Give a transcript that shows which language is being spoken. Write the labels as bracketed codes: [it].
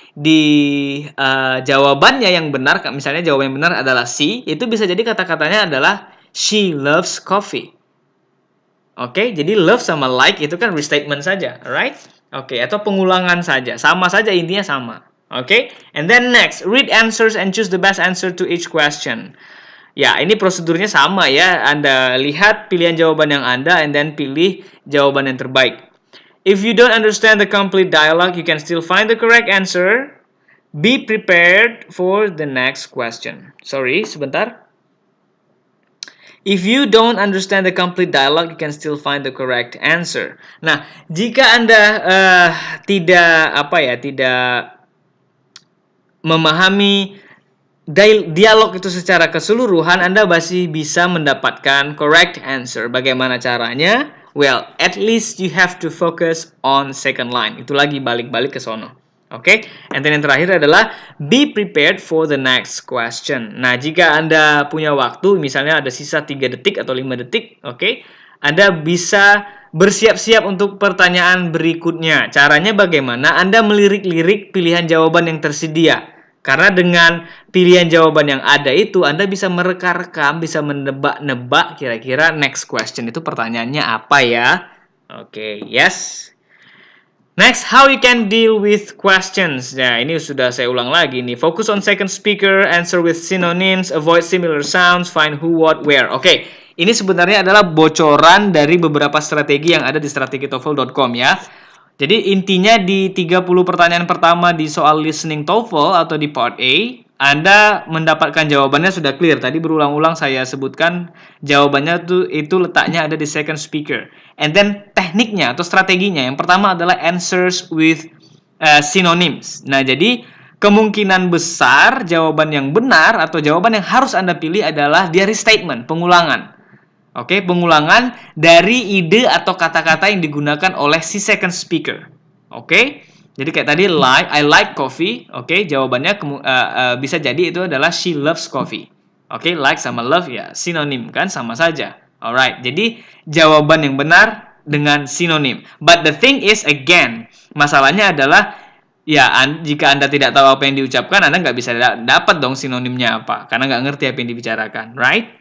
[id] Di jawabannya yang benar, misalnya jawaban yang benar adalah C, itu bisa jadi kata-katanya adalah [en] she loves coffee. [id] Oke, jadi love sama like itu kan restatement saja, alright? Oke, atau pengulangan saja, sama saja intinya sama. [en] Oke, and then next, read answers and choose the best answer to each question. [id] Ya, ini prosedurnya sama ya. Anda lihat pilihan jawaban yang Anda [en] and then [id] pilih jawaban yang terbaik. [en] If you don't understand the complete dialogue, you can still find the correct answer. Be prepared for the next question. Sorry, [id] sebentar. [en] If you don't understand the complete dialogue, you can still find the correct answer. [id] Nah, jika Anda tidak memahami dialog itu secara keseluruhan, Anda masih bisa mendapatkan [en] correct answer. [id] Bagaimana caranya? [en] Well, at least you have to focus on second line. [id] Itu lagi balik-balik ke sono. [en] Oke, and then [id] yang terakhir adalah [en] be prepared for the next question. [id] Nah, jika Anda punya waktu, misalnya ada sisa 3 detik atau 5 detik, oke, Anda bisa bersiap-siap untuk pertanyaan berikutnya. Caranya bagaimana? Anda melirik-lirik pilihan jawaban yang tersedia. Karena dengan pilihan jawaban yang ada itu, Anda bisa mereka-rekam, bisa menebak-nebak kira-kira [en] next question [id] itu pertanyaannya apa ya. [en] Oke, yes. Next, how you can deal with questions. [id] Nah, ini sudah saya ulang lagi nih. [en] Focus on second speaker, answer with synonyms, avoid similar sounds, find who, what, where. [id] Oke, ini sebenarnya adalah bocoran dari beberapa strategi yang ada di strategitoefl.com ya. Jadi intinya di 30 pertanyaan pertama di soal listening TOEFL atau di part A, Anda mendapatkan jawabannya sudah clear. Tadi berulang-ulang saya sebutkan jawabannya itu letaknya ada di [en] second speaker. And then [id] tekniknya atau strateginya yang pertama adalah [en] answers with synonyms. [id] Nah, jadi kemungkinan besar jawaban yang benar atau jawaban yang harus Anda pilih adalah dia restatement, pengulangan. Oke, pengulangan dari ide atau kata-kata yang digunakan oleh si [en] second speaker. [id] Oke, jadi kayak tadi [en] I like coffee. [id] Oke, jawabannya bisa jadi itu adalah [en] she loves coffee. [id] Oke, like sama love ya sinonim kan, sama saja. [en] Alright, [id] jadi jawaban yang benar dengan sinonim. [en] But the thing is again, [id] masalahnya adalah ya, jika Anda tidak tahu apa yang diucapkan, Anda nggak bisa dapat dong sinonimnya apa, karena nggak ngerti apa yang dibicarakan, [en] right?